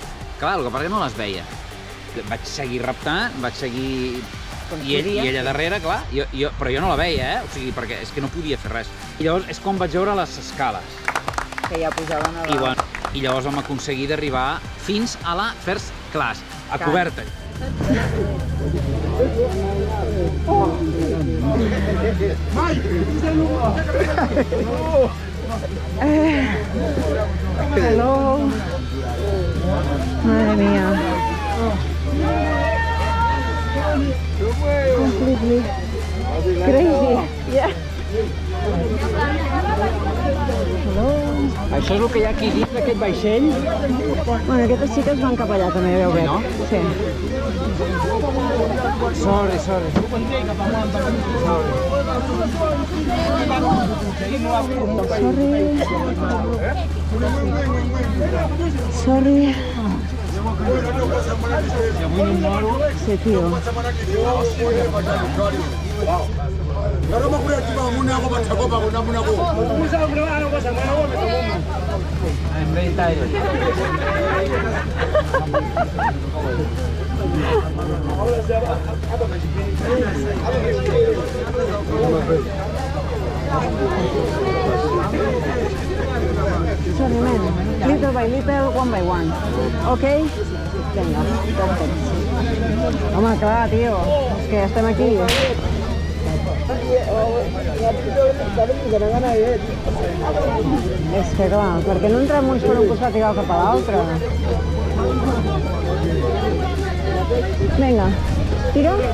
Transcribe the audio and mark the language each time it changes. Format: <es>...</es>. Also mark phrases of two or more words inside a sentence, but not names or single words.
<ca>Clar, el que passa que no les veia. Vaig seguir reptant, vaig seguir... I ella darrere, clar, però jo no la veia, O sigui, perquè és que no podia fer res. I llavors és quan vaig veure les escales. Que ja pujaven a dalt. I llavors vam aconseguir d'arribar fins a la</ca> <en>First Class,</en> <ca>a coberta.</ca> <en>Hello.</en> <es>Madre mía.</es> <en>Completely crazy. Yeah. Hello.</en> <ca>Això és el que hi ha aquí dins d'aquest vaixell? Bueno, aquestes xiques van cap allà, també, veu bé. No? Sí. Sorry. Sorry. Sí, tío.</ca> <en>I'm very tired. Sorry, man. Little by little, one by one.</en> <ca>Okay? Vinga, perfecte. Home, clar, tio. És que estem aquí. És que clar, per què no entrem uns per un costat i l'altre per l'altre? Vinga, tira.</ca>